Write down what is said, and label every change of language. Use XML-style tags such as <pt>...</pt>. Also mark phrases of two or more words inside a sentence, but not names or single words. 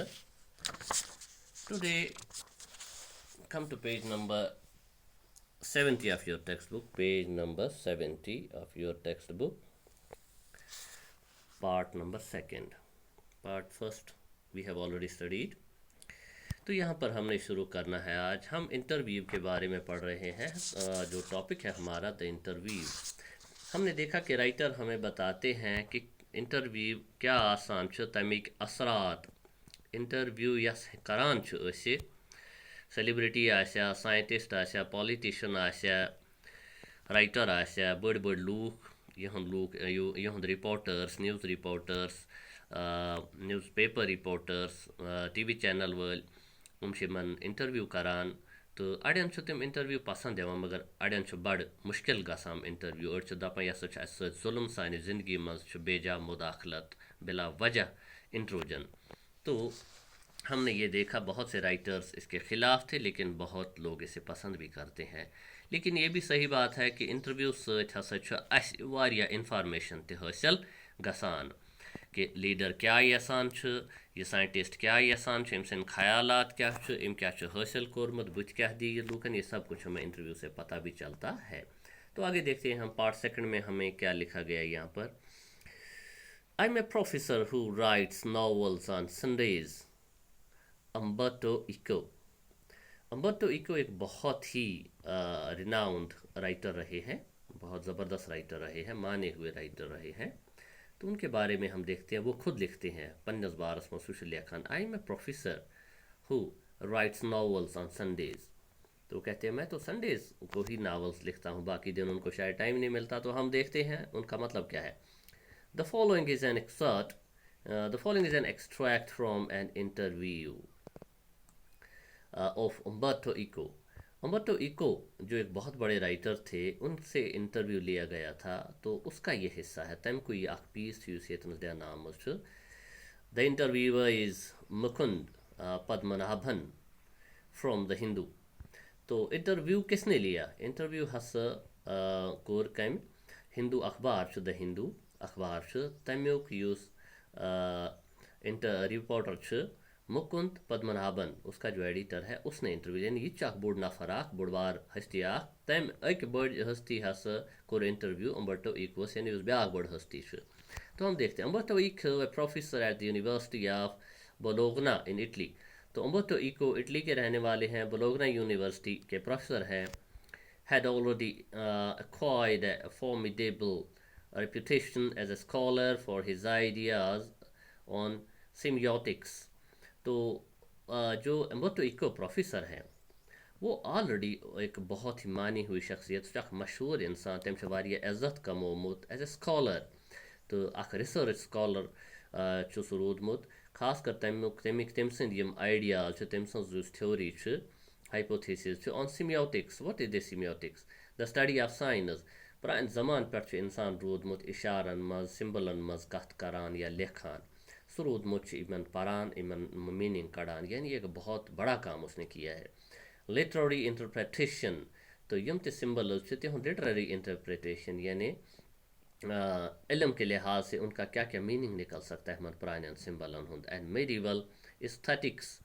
<en>Today, come to page number 70 of your textbook, page number 70 of your textbook, part number second. Part first we have already studied.</en> <hi>तो यहाँ पर हमने शुरू करना है। आज हम इंटरव्यू के बारे में पढ़ रहे हैं। जो टॉपिक है हमारा</hi> <en>the interview.</en> <hi>हमने देखा कि राइटर हमें बताते हैं कि</hi> <ks>इंटरव्यू क्या आसान छ, तमिक असरात इंटरव्यू यस करान छ असे सेलिब्रिटी आशा, साइंटिस्ट आशा, पॉलिटिशियन आशा, राइटर आशा, बड़ बड़ लूख, यहंद रिपोर्टर्स,</ks> <en>news reporters, news paper reporters, TV channel</en> <ks>वल मन इंटरव्यू करान। तो अड़न तम इंटरव्यू पसंद दिवान, मगर अड़न बड़ मुश्किल गसान इंटरव्यू। अड़ दपान यह जुल्म सानि जिंदगी मज बेजा मुदाखलत बिला वजह इंट्रोजन।</ks> <hi>तो हमने ये देखा बहुत से राइटर्स इसके ख़िलाफ़ थे, लेकिन बहुत लोग इसे पसंद भी करते हैं। लेकिन ये भी सही बात है कि</hi> <ks>इंटरव्यू ससा इंफॉर्मेशन हासिल गसान कि लीडर क्या यसान, यह साइंटिस्ट क्या यसान, अम ख्यालात क्या, अम क्या हासिल कोरमत, बुत क्या दी लूकन,</ks> <hi>ये सब कुछ हमें इंटरव्यू से पता भी चलता है। तो आगे देखते हैं हम</hi> <en>part second</en> <hi>में हमें क्या लिखा गया यहाँ पर।</hi> <en>I am a professor who writes novels on Sundays, Umberto Eco.</en> <hi>अम्बर्टो इको एक बहुत ही</hi> <en>renowned writer</en> <hi>रहे हैं, बहुत ज़बरदस्त राइटर रहे हैं, माने हुए राइटर रहे हैं। तो उनके बारे में हम देखते हैं। वो खुद लिखते हैं</hi> <ks>पन्नस बारस मसूश लेखन,</ks> <en>I am a professor who writes novels on Sundays.</en> <hi>तो कहते हैं मैं तो संडेज को ही नावल्स लिखता हूँ, बाकी दिन उनको शायद टाइम नहीं मिलता। तो हम देखते हैं उनका मतलब क्या है।</hi> <en>the following is an excerpt the following is an extract from an interview of Umberto Eco.</en> <hi>उम्बर्टो इको जो एक बहुत बड़े राइटर थे, उनसे इंटरव्यू लिया गया था। तो उसका ये हिस्सा है।</hi> <ks>तम को यह पीस दिया नाम।</ks> <en>the interviewer is Mukund Padmanabhan from The Hindu.</en> <hi>तो इंटरव्यू किसने लिया?</hi> <ks>इंटरव्यू हस कोर कम हिंदू अखबार द हिंदू अखबार तमुक युस इंटर रिपोर्टर मुकुंद पद्मनाभन,</ks> <hi>उसका जो एडिटर है, उसने इंटरव्यू</hi> <ks>यानी यह चख बोड़ नफर बुड़वार हस्ती तम अक बड़ हस्ती हस कोर इंटरव्यू उम्बर्टो इकोस यानी उस ब्याह बड़ हस्ती।</ks> <hi>तो हम देखते हैं</hi> <en>Umberto Eco professor at the University of Bologna in Italy.</en> <hi>तो उम्बर्टो इको इटली के रहने वाले हैं, बोलोगना यूनिवर्सिटी के प्रोफेसर हैं।</hi> <en>had already acquired a formidable reputation as a scholar for his ideas on semiotics।</en> <hi>तो जो एम्बर्टो इको प्रोफेसर हैं, वो ऑलरेडी एक बहुत ही मानी हुई शख्सियत, मशहूर इंसान,</hi> <ks>तम इज्जत कमोमुत</ks> <en>as a scholar.</en> <ks>तो अख</ks> <en>research scholar</en> <ks>रूदमुत, खास कर तम सम आइडियाज, तम सज</ks> <en>theory hypothesis on semiotics. what is the semiotics? the study of science.</en> <ks>प्रान जमान पे इंसान रूदमुत इशारन मज, सिंबलन मज कथ करान या लेखान। सह रूदमुत इन पारान, इन मीनिंग कड़ान,</ks> <hi>यानी एक बहुत बड़ा काम उसने किया है।</hi> <en>literary interpretation.</en> <ks>तो यम त सिंबल तिहद लिटरेरी इंटरप्रिटेशन</ks> <hi>यानी इल्म के लिहाज से उनका क्या क्या मीनिंग निकल सकता है हमारे पुराने सिंबलन हूँ।</hi> <en>and medieval aesthetics.</en>